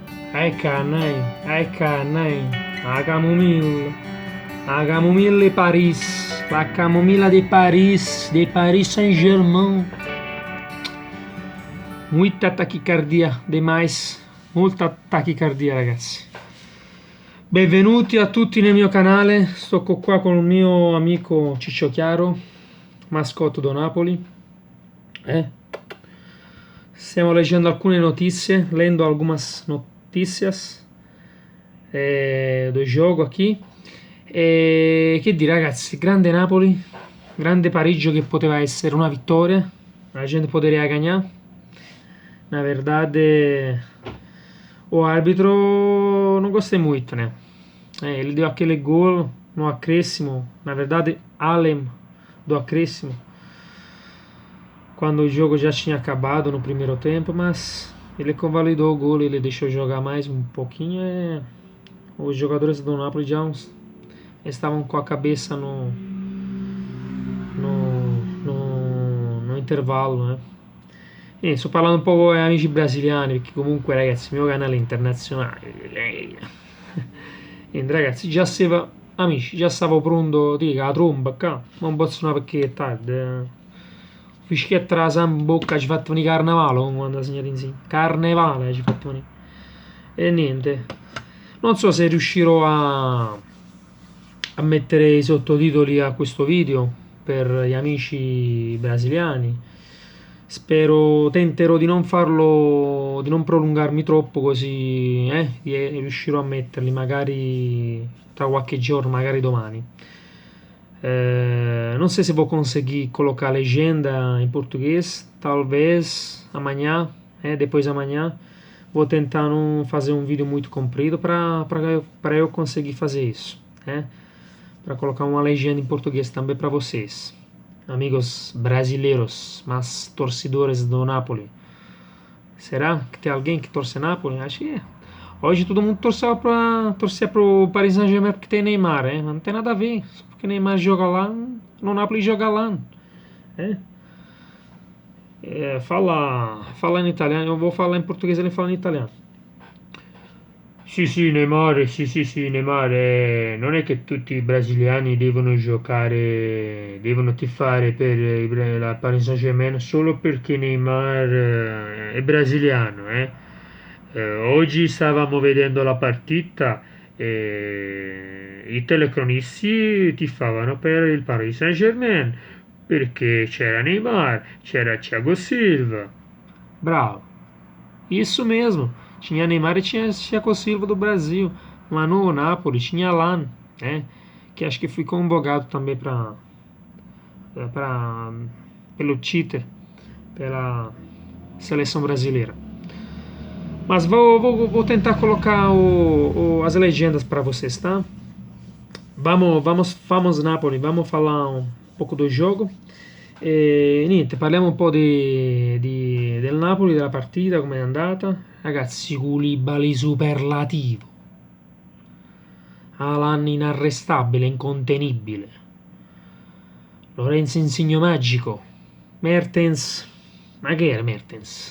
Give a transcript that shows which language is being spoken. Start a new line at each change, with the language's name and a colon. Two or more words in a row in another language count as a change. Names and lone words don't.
Italian: Ecco, la camomilla di Paris, la camomilla di Paris Saint-Germain.
Portuguese: Muita tachicardia demais,
Italian: molta tachicardia ragazzi. Benvenuti a tutti nel mio canale, sto qua con il mio amico Ciccio Chiaro, mascotto do Napoli. Stiamo leggendo alcune notizie,
Portuguese: lendo algumas notícias do
Italian: gioco qui. E che dire ragazzi, grande Napoli, grande pareggio che poteva essere una vittoria, la gente poteva ganhar.
Portuguese: Na verdade, o árbitro não gostei muito, né? Ele deu aquele gol no acréscimo, na verdade, Alem do acréscimo, quando o jogo já tinha acabado no primeiro tempo, mas ele convalidou o gol, ele deixou jogar mais um pouquinho. Os jogadores do Napoli já estavam com a cabeça no intervalo, né?
Italian: E sto parlando un po' con amici brasiliani, perché comunque ragazzi il mio canale è internazionale. Niente ragazzi, amici, già stavo pronto, dica, la tromba qua, ma non posso una perché è tardi. Fischietta la samba in bocca, ci fatto venire carnevale quando ha segnato insieme. Carnevale ci fatto venire. E niente, non so se riuscirò a mettere i sottotitoli a questo video per gli amici brasiliani. Tenterò di non farlo, di non prolungarmi troppo, così riuscirò a metterli magari tra qualche giorno, magari domani.
Portuguese: Não sei se vou conseguir colocar a legenda em português, talvez amanhã, depois amanhã. Vou tentar não fazer um vídeo muito comprido para eu conseguir fazer isso, para colocar uma legenda em português também para vocês. Amigos brasileiros, mas torcedores do Napoli. Será que tem alguém que torce Napoli? Acho que é. Hoje todo mundo torcia pro Paris Saint-Germain porque tem Neymar, mas não tem nada a ver. Só porque Neymar joga lá, no Napoli joga lá. Fala em italiano, eu vou falar em português e ele fala em italiano.
Italian: Sì, Neymar, sì, Neymar, non è che tutti i brasiliani devono giocare, devono tifare per la Paris Saint-Germain solo perché Neymar è brasiliano. Oggi stavamo vedendo la partita e i telecronisti tifavano per il Paris Saint-Germain perché c'era Neymar, c'era Thiago Silva.
Portuguese: Bravo, isso mesmo. Tinha Neymar e tinha Thiago Silva do Brasil. Lá no Napoli tinha Alan, que acho que foi convocado também pelo Tite, pela seleção brasileira. Mas vou tentar colocar as legendas para vocês, tá? Vamos Napoli, vamos falar um pouco do jogo.
Italian: E niente, parliamo un po' del Napoli, della partita, com'è andata. Ragazzi, Koulibaly superlativo, Alan inarrestabile, incontenibile, Lorenzo Insigne magico, Mertens, ma che era Mertens?